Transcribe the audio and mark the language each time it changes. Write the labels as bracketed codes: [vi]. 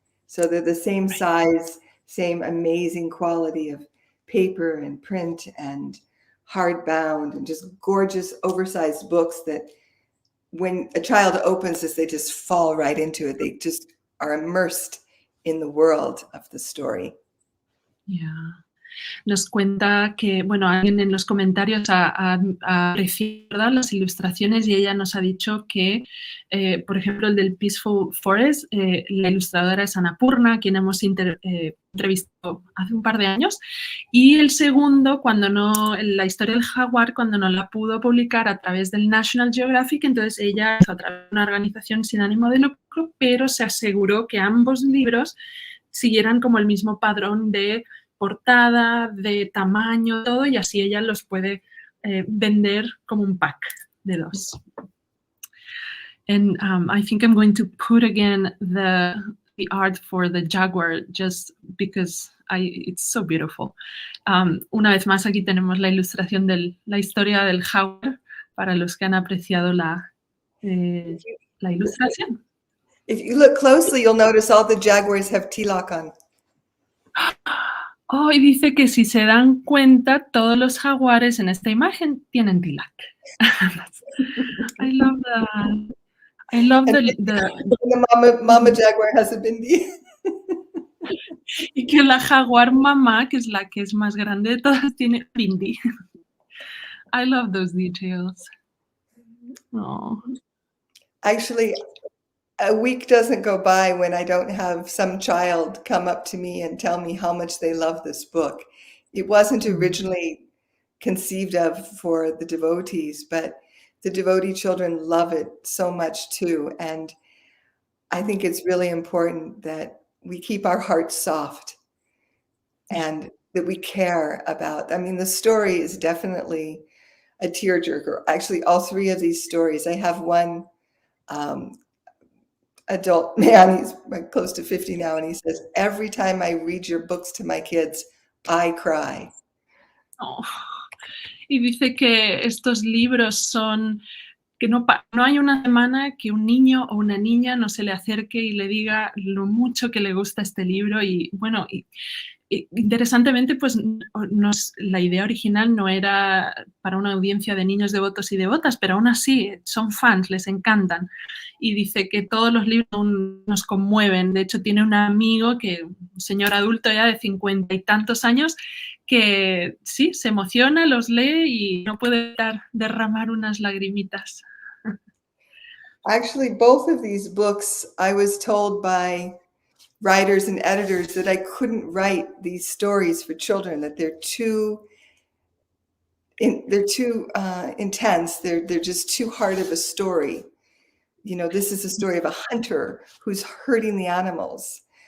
[en] So they're the same size, same amazing quality of paper and print and hardbound and just gorgeous oversized books that when a child opens this, they just fall right into it. They just are immersed in the world of the story. Yeah. [es] Nos cuenta que, bueno, alguien en los comentarios ha apreciado las ilustraciones y ella nos ha dicho que, por ejemplo, el del Peaceful Forest, la ilustradora es Annapurna, a quien hemos entrevistado hace un par de años, y el segundo, la historia del jaguar, cuando no la pudo publicar a través del National Geographic, entonces ella hizo a través de una organización sin ánimo de lucro, pero se aseguró que ambos libros siguieran como el mismo padrón de portada, de tamaño, todo, y así ella los puede vender como un pack de 2. [en] And I think I'm going to put again the art for the Jaguar just because it's so beautiful. [es] Una vez más aquí tenemos la ilustración de la historia del Jaguar para los que han apreciado la ilustración. [en] If you look closely, you'll notice all the jaguars have tilak on. [es] Oh, y dice que si se dan cuenta, todos los jaguares en esta imagen tienen tilak. [en] I love that. I love the mama jaguar has a bindi. [es] Y que la jaguar mamá, que es la que es más grande de todas, tiene bindi. [en] I love those details. Oh. Actually, a week doesn't go by when I don't have some child come up to me and tell me how much they love this book. It wasn't originally conceived of for the devotees, but the devotee children love it so much too. And I think it's really important that we keep our hearts soft and that we care about. I mean, the story is definitely a tearjerker. Actually, all 3 of these stories. I have one adult man, he's close to 50 now, and he says, every time I read your books to my kids, I cry. Oh. [es] Y dice que estos libros son, que no hay una semana que un niño o una niña no se le acerque y le diga lo mucho que le gusta este libro. Y bueno, interesantemente, pues la idea original no era para una audiencia de niños devotos y devotas, pero aún así son fans, les encantan. Y dice que todos los libros nos conmueven. De hecho, tiene un amigo, un señor adulto ya de 50 y tantos años, que sí, se emociona, los lee y no puede evitar derramar unas lagrimitas. [en] Actually, both of these books, I was told by writers and editors that I couldn't write these stories for children, that they're too intense. They're just too hard of a story. You know, this is the story of a hunter who's hurting the animals.